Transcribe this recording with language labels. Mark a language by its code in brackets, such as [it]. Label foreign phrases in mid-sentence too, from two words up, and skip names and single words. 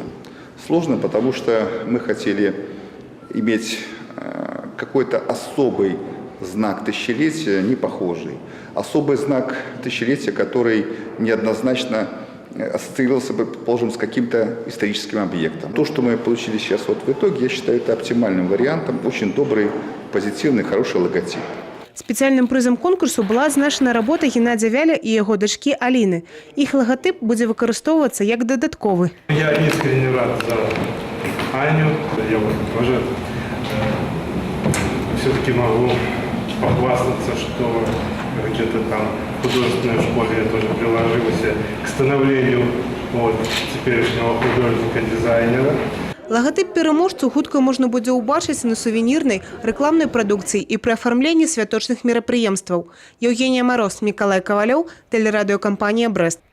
[ru] Сложным, потому что мы хотели иметь какой-то особый знак тысячелетия, не похожий. Особый знак тысячелетия, который неоднозначно ассоциировался бы, предположим, с каким-то историческим объектом. То, что мы получили сейчас вот в итоге, я считаю, это оптимальным вариантом. Очень добрый, позитивный, хороший логотип. [be] Спецыяльным прызам конкурсу была адзначана работа Геннадзя Вяля і яго дачкі Аліны. Іх лагатып будзе выкарыстоўвацца як дадатковы. [ru] Я искренне рад за Аню. Я вот тоже все-таки могу похвастаться, что где-то там в художественной школе я тоже приложился к становлению теперешнего художника-дизайнера. [be] Лагатып пераможцу хутка можна будзе ўбачыць на сувенірнай, рэкламнай прадукцыі і пры афармленні святочных мерапрыемстваў. Еўгенія Мароз, Мікалай Кавалёў, тэлерадыёкампанія «Брэст».